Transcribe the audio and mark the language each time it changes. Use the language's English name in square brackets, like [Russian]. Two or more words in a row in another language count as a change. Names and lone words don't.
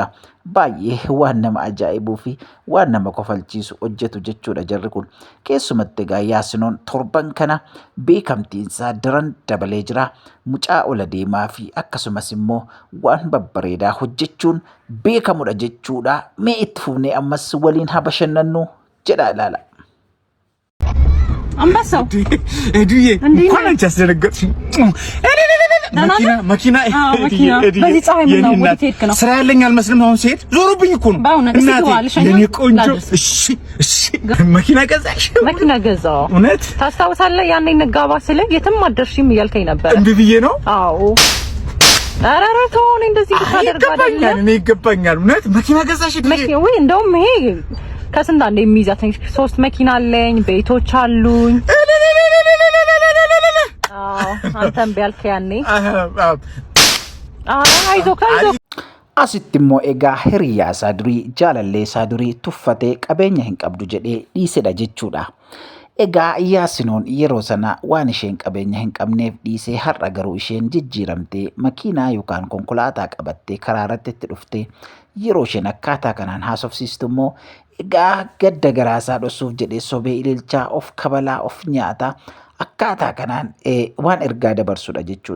[Oromo] Baay'ee waan nama ajaa'ibuu fi waan nama kofalchiisu hojjetu jechuudha jarri kun. Keessumatti egaa Yaasinoon torban kana beekamtiinsaa daran dabalee jira. Mucaa ola deemaa fi akkasumas immoo waan babbareedaa hojjechuun beekamudha jechuudha. Mee itti fufnee ammas waliin haa bashannannu jedha ilaala. [Amharic] አንበሳው ኤዱዬ እንኳን አንቺ አስደነገጥሽኝ። መኪና በዚህ ፀሐይ ምን ነው ወዴት ሄድክ ነው? ስራ ያለኝ አልመስልም። አሁን ሲሄድ ዞሮብኝ እኮ ነው። እናቴ የኔ ቆንጆ እሺ መኪና ገዛሽ? መኪና ገዛው። እውነት ታስታውሳለህ? ያኔ እንጋባ ስለ የትም አደርሽም እያልከኝ ነበር። እንዴ ብዬ ነው? አዎ አራራ ተሆነ እንደዚህ ታደርጋለህ። እኔ ይገባኛል። እውነት መኪና ገዛሽ? መኪና ወይ እንደውም ይሄ ከስንት አንዴ የሚይዛት 3 መኪና አለኝ፣ ቤቶች አሉኝ። አንተም ቢያልክ ያኔ አይዞህ [Oromo] Asitti immoo egaa hiriyaa isaa durii jaalallee isaa durii tuffatee qabeenya hin qabdu jedhee dhiisedha jechuudha. Egaa Yaasinoon yeroo sana waan isheen qabeenya hin qabneef dhiisee har'a garuu isheen jijjiiramtee makiinaa yookaan konkolaataa qabattee karaa irratti itti dhuftee yeroo isheen akkaataa kanaan haasofsiistu immoo egaa gadda garaasaa dhoksuuf jedhee sobee ililchaa of kabalaa of nyaataa akkaataa kanaan waan ergaa dabarsudha jechuudha.